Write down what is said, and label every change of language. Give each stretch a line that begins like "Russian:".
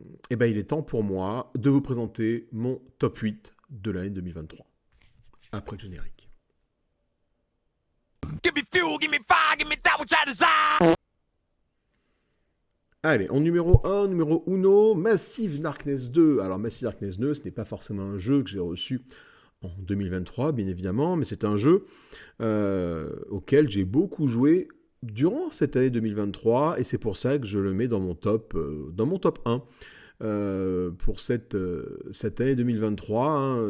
French: Il est temps pour moi de vous présenter mon top 8 de l'année 2023. Après le générique.
English: Give me fuel, give me fire, give me that which I desire.
French: Allez, en numéro 1, numéro uno, Massive Darkness 2. Alors Massive Darkness 2, ce n'est pas forcément un jeu que j'ai reçu en 2023, bien évidemment, mais c'est un jeu auquel j'ai beaucoup joué durant cette année 2023, et c'est pour ça que je le mets dans mon top 1 pour cette année 2023. Hein.